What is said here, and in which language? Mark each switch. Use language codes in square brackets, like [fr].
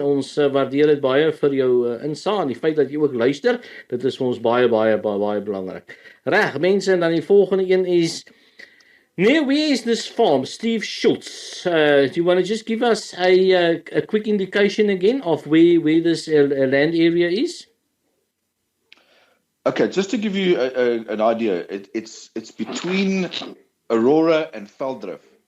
[af] Ons waardeer dit baie vir jou insaag en die feit dat jy ook luister. Dit is vir ons baie belangrik. Reg, mense, en dan die volgende een is... [en] Near where is this farm? Steve Schultz. Do you want to just give us a quick indication again of where this land area is? Okay, just to give you an idea, it's between Aurora and Veldrif.